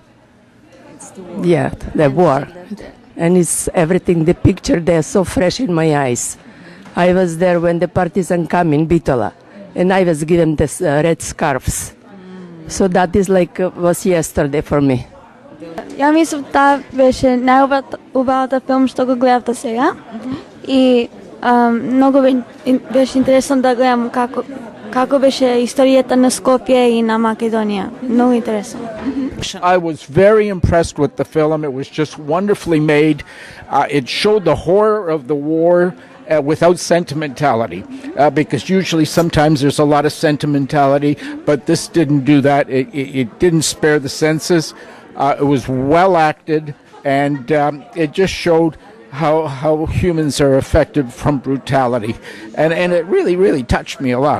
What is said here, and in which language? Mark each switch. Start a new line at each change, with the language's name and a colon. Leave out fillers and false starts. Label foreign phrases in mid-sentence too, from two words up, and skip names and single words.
English: It's the war. Yeah, the war. And it's everything, the picture, they are so fresh in my eyes. I was there when the partisan came in Bitola, and I was given this red scarves. So that is like was yesterday for me.
Macedonian: Ja мислам таа беше најубавата филм што го гледав до сега. И многу беше интересно да гледам како беше историјата на Скопје и на Македонија. Многу интересно.
English: I was very impressed with the film. It was just wonderfully made. It showed the horror of the war without sentimentality, because usually sometimes there's a lot of sentimentality, but this didn't do that. It didn't spare the senses. It was well acted, and it just showed how humans are affected from brutality, and it really touched me a lot.